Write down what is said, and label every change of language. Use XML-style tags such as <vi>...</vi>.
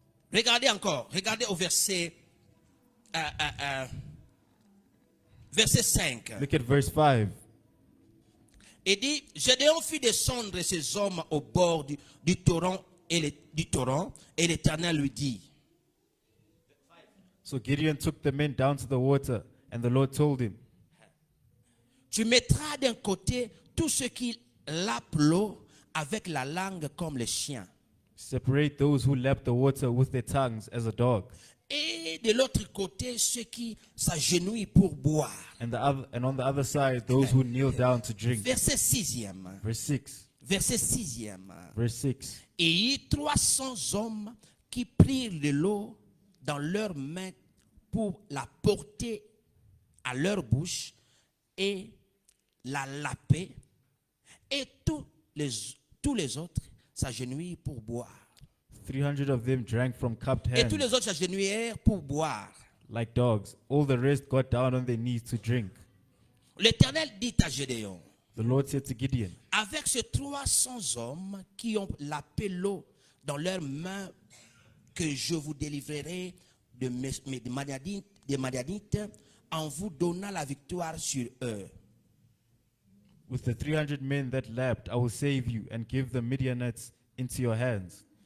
<fr>regardez encore, regardez au verset 5.</fr> <en>look at verse 5.</en> <fr>Et dit, Gédéon fit descendre ses hommes au bord du torrent et l'Éternel lui dit,</fr> <en>So Gideon took the men down to the water, and the Lord told him,</en> <fr>tu mettras d'un côté tous ceux qui lapent l'eau avec la langue comme les chiens.</fr> <en>Separate those who lap the water with their tongues as a dog,</en> <fr>Et de l'autre côté, ceux qui s'agenouillent pour boire.</fr> <en>and on the other side those who kneel down to drink.</en> <fr>Verset 6e.</fr> <en>Verse 6.</en> <fr>Verset 6e.</fr> <en>Verse 6.</en> <fr>Et il y eut 300 hommes qui prirent de l'eau dans leurs mains pour la porter à leur bouche et la laper. Et tous les autres s'agenouillent pour boire.</fr> <en>300 of them drank from cupped</en> <fr>Et tous</fr> <en>hands</en> <fr>les autres s'agenouillèrent pour boire.</fr> <en>like dogs. All the rest got down on their knees to drink.</en> <fr>L'Éternel dit à Gédéon,</fr> <en>The Lord said to Gideon,</en> <fr>avec ces 300 hommes qui ont lapé l'eau dans leurs mains, que je vous délivrerai des Madianites en vous donnant la victoire sur eux.</fr> <en>with the 300 men that lapped, I will save you and give the Midianites into your hands.</en>